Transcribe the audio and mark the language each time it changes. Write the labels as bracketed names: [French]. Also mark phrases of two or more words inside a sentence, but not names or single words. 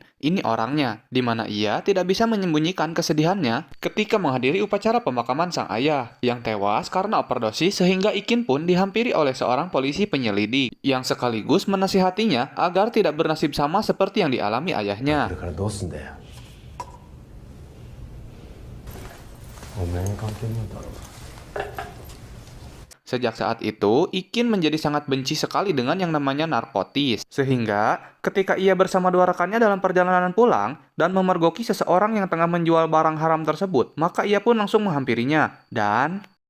[Indonesian] Ini orangnya, di mana ia tidak bisa menyembunyikan kesedihannya ketika menghadiri upacara pemakaman sang ayah yang tewas karena overdosis, sehingga Ikin pun dihampiri oleh seorang polisi penyelidik yang sekaligus menasihatinya agar tidak bernasib sama seperti yang dialami ayahnya. [Japanese] これからどうすんだよ。お前に関係ねえだろ。 [Indonesian] Sejak saat itu, Ikin menjadi sangat benci sekali dengan yang namanya narkotis. Sehingga, ketika ia bersama dua rekannya dalam perjalanan pulang dan memergoki seseorang yang tengah menjual barang haram tersebut, maka ia pun langsung menghampirinya. Dan...